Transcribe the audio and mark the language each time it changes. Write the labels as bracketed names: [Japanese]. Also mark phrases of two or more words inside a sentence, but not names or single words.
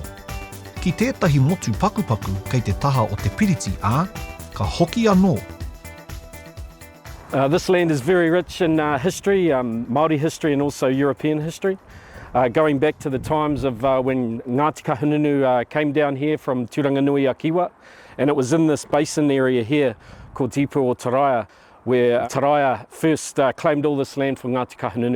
[Māori] Ki tētahi motu pakupaku kei te taha o te piriti ā, ka hoki anō. [English] This land is very rich in history, Māori history and also European history. Going back to the times of when Ngāti Kahungunu came down here from Turanganui a Kiwa, and it was in this basin area here called Tipu o Taraia, where Taraia first claimed all this land for Ngāti Kahungunu.